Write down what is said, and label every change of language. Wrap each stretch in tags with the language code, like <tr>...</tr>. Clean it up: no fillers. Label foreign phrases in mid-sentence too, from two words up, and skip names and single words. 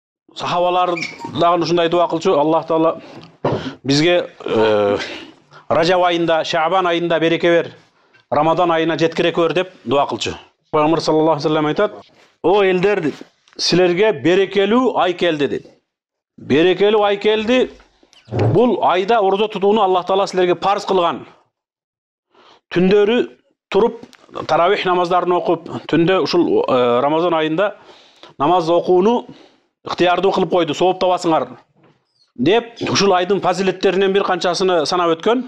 <ky>сахабалар дагы ушундай дуа кылчу. Аллах Таала бизге Ражаб айында, Шаабан айында береке бер, Рамадан айына жеткирек бер деп дуа кылчу. Пайгамбар</ky> <ar>صلى الله عليه وسلم</ar> <ky>айтат: "О элдер, силерге берекелүү ай келди" дейт. Берекелүү ай келди. Бул айда орозо тутууну Аллах Таала силерге парыз кылган. Түндөрү туруп таравих намаздарын окуп, түндө ушул Рамазан айында намаз окууну ыктыярдуу кылып койду, сооп табасыңар деп ушул айдын фазилеттеринен бир канчасыны санап өткөн.</ky>